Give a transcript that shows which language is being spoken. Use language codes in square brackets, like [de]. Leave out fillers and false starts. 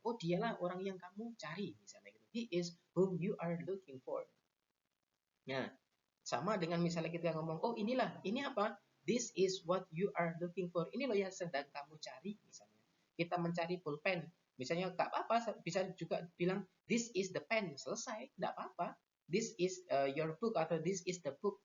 [id] Oh, dialah orang yang kamu cari, misalnya gitu. [en] He is whom you are looking for. [id] Nah, sama dengan misalnya kita ngomong, oh ini apa? [en] This is what you are looking for. [id] Ini loh yang sedang kamu cari, misalnya. Kita mencari pulpen. Misalnya, nggak apa-apa, bisa juga bilang, [en] this is the pen. [id] Selesai, nggak apa-apa. [en] This is your book atau this is the book.